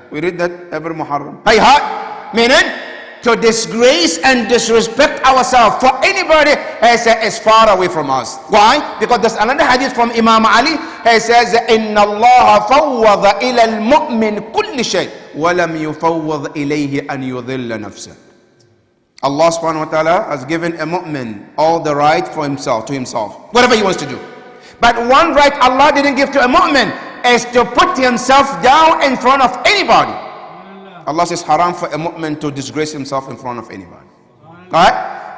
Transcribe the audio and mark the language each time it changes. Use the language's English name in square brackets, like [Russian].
[English] We read that every Muharram. Hayhat, meaning to disgrace and disrespect ourselves for anybody is far away from us. Why? Because there's another hadith from Imam Ali. He says, [Arabic] إِنَّ اللَّهَ فَوَّضَ إِلَى الْمُؤْمِنِ كُلِّ شَيْءٍ وَلَمْ يُفَوَّضْ إِلَيْهِ أَنْ يُضِلَّ نَفْسَهُ. [English] Allah subhanahu wa ta'ala has given a mu'min all the right for himself, to himself, whatever he wants to do. But one right Allah didn't give to a mu'min is to put himself down in front of anybody. Allah says haram for a mu'min to disgrace himself in front of anybody. Alright?